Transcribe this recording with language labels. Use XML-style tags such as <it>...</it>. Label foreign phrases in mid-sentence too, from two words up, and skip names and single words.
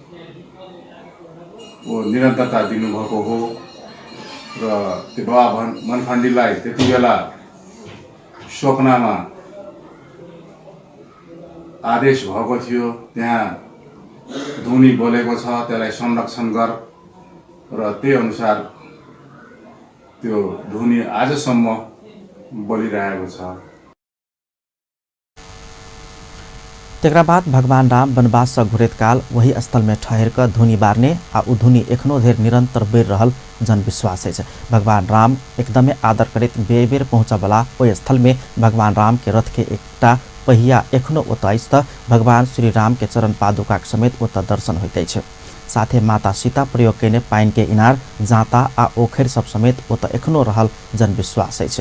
<ne>वो निरन्तरता दिनुभएको हो र त्यो बाबा वनखण्डीलाई त्यति बेला स्वप्नमा आदेश भएको थियो त्यहाँ धुनी बोलेको छ त्यसलाई संरक्षण गर र त्यही अनुसार त्यो धुनी आजसम्म बोलिरहेको छ।</ne> <mai>तेकरा बाद भगवान राम वनवास से घुरेत काल वही स्थल में ठहर कर धुनी बारने आ उ धुनी एखनो धेर निरंतर बेर रहल जनविश्वास है। भगवान राम एकदमै आदर करैत बेर बेर पहुँचबला ओहि स्थल में भगवान राम के रथ के एकटा पहिया एखनो ओतऽ अछि तऽ भगवान श्री राम के चरण पादुका समेत ओतऽ दर्शन होइत अछि। साथे माता सीता प्रयोग कैने पाइन के इनार जाँता आ ओखर सब समेत ओतऽ एखनो रहल जनविश्वास अछि।</mai>